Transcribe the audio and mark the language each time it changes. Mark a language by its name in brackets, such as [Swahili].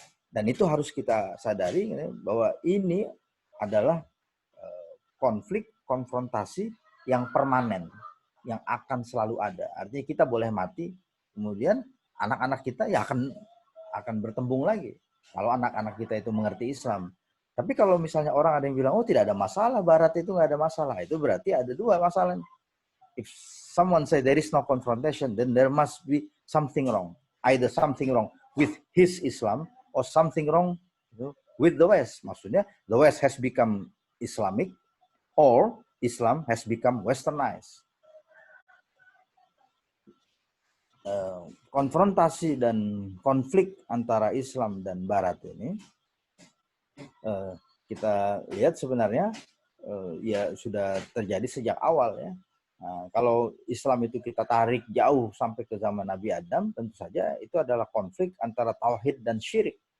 [Indonesian] Dan itu harus kita sadari bahwa ini adalah konflik, konfrontasi yang permanen, yang akan selalu ada. Artinya kita boleh mati, kemudian anak-anak kita ya akan bertembung lagi. Kalau anak-anak kita itu mengerti Islam. Tapi kalau misalnya orang ada yang bilang, oh tidak ada masalah, Barat itu nggak ada masalah. Itu berarti ada dua masalah. [English] If someone say there is no confrontation, then there must be something wrong. Either something wrong with his Islam or something wrong with the West. [Indonesian] Maksudnya, [English] the West has become Islamic or Islam has become westernized. [Indonesian] Konfrontasi dan konflik antara Islam dan Barat ini kita lihat sebenarnya ya sudah terjadi sejak awal ya. Nah, kalau Islam itu kita tarik jauh sampai ke zaman Nabi Adam, tentu saja itu adalah konflik antara tauhid dan syirik.